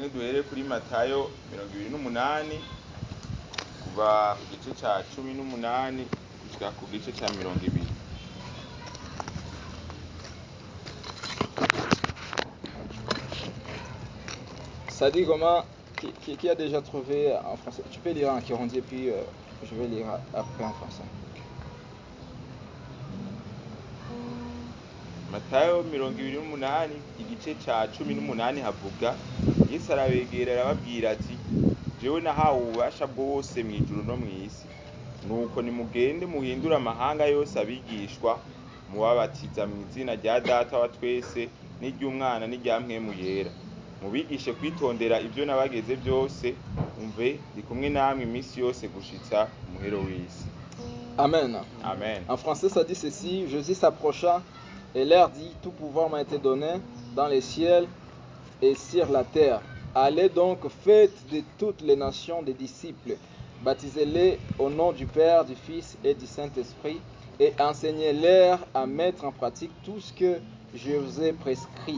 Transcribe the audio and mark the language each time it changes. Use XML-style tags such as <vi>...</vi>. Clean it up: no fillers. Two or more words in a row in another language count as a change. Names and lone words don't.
<fr>Ça dit comment? Qui a déjà trouvé en français? Tu peux lire en Kirundi et puis je vais lire après en français.</fr> <rn>Matayo 28 igice ca 18 havuga Yesu arabegera arababwira ati jewe nahawe ububasha bwose mw'ijuru no mw'isi nuko nimugende muhindura amahanga yose abigishwa mubabatiza mu izina rya Data wa twese n'iry'Umwana n'irya Mpwemu Yera mubigishe kwitondera ibyo nabageze byose umve ndi kumwe namwe iminsi yose gushitsa umuhero w'isi. Amen. Amen.</rn> <fr>En français ça dit ceci: Jésus s'approcha et leur dit: tout pouvoir m'a été donné dans les cieux et sur la terre. Allez donc, faites de toutes les nations des disciples, baptisez-les au nom du Père, du Fils et du Saint-Esprit, et enseignez-leur à mettre en pratique tout ce que je vous ai prescrit.</fr>